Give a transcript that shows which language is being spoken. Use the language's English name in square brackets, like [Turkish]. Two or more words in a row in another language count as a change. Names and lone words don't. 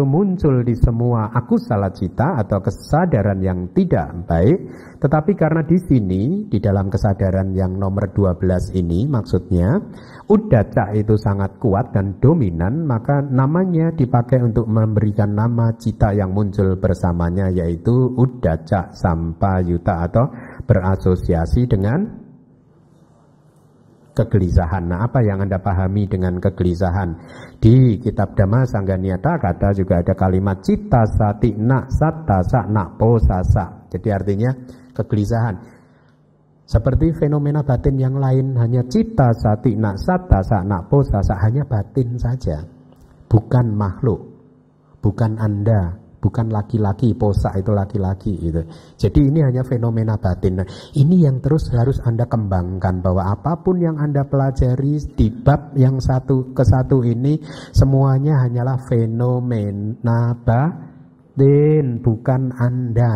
[Indonesian] muncul di semua akusala cita atau kesadaran yang tidak baik, tetapi karena di sini, di dalam kesadaran yang nomor 12 ini, maksudnya uddaca itu sangat kuat dan dominan, maka namanya dipakai untuk memberikan nama cita yang muncul bersamanya, yaitu [Pali] uddaca sampayuta [Indonesian] atau berasosiasi dengan kegelisahan. Nah, apa yang Anda pahami dengan kegelisahan? Di kitab Dhamma Sangganiata kata juga ada kalimat [Pali] cita sati na satta sa na posasa. [Indonesian] Jadi artinya kegelisahan. Seperti fenomena batin yang lain, hanya [Pali] cita sati na satta sa na posasa, [Indonesian] hanya batin saja. Bukan makhluk, bukan Anda, bukan laki-laki, posa itu laki-laki gitu. Jadi ini hanya fenomena batin. Nah, ini yang terus harus Anda kembangkan, bahwa apapun yang Anda pelajari di bab yang satu ke satu ini semuanya hanyalah fenomena batin, bukan Anda.